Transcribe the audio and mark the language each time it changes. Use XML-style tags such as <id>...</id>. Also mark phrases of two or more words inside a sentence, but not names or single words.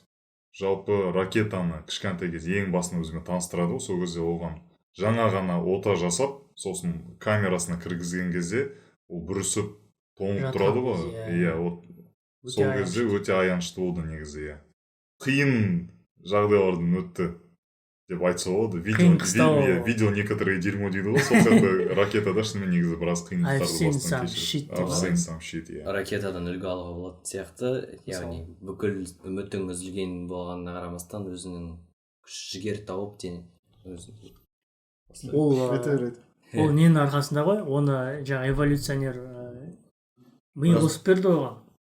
<kk>Жалпы ракетаны кішкентай кезде ең басында өзіме таныстырады ғой, сол кезде оған жаңа ғана ота жасап, сосын камерасына кіргізген кезде ол бүрісіп тоңып тұрады ғой. Иә, сол кезде өте аянышты болды негізі, иә. Қиын жағдайлардан өтті деп айтса болады. Видео</kk> <ru>некоторые дерьмо</ru> <kk>дейді ғой, сол сияқты ракетада шынымен негізі біраз қиындықтарды бастан кешірді.</kk> <en>I've seen some shit,</en> <kk>иә. Ракетадан үлгі алуға болатын сияқты, яғни бүкіл үмітің үзілген болғанына қарамастан өзінің күш жігер тауып ол ненің арқасында ғой, оны жаңа эволюционер ми қосып берді оған.</kk>